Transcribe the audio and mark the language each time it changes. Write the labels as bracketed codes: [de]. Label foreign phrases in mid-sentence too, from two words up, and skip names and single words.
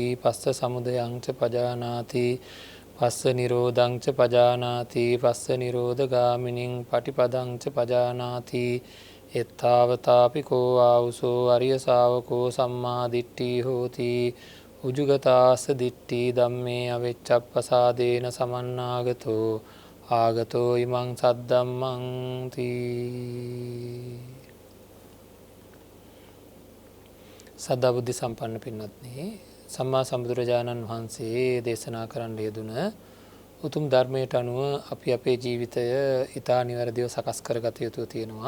[pi] පස්ස සමුදයං ච පජානාති පස්ස නිරෝධං ච පජානාති පස්ස නිරෝධගාමිනින් පටිපදං ච පජානාති එත්තාවතාපි කෝ ආවුසෝ අරිය ශාවකෝ සම්මා දිට්ඨි හෝති උජුගතාස්ස දිට්ඨි ධම්මේ අවෙච්ඡප්පසාදේන සමන්නාගතෝ ආගතෝ ඉමං සද්දම්මං තී. [si] සද්ධා බුද්ධ සම්පන්න පින්වත්නි, සම්මා සම්බුදුරජාණන් වහන්සේ දේශනා කරන්න යෙදුන උතුම් ධර්මයට අනුව අපි අපේ ජීවිතය ඊතා නිවැරදිව සකස් කරගත යුතු තියෙනවා.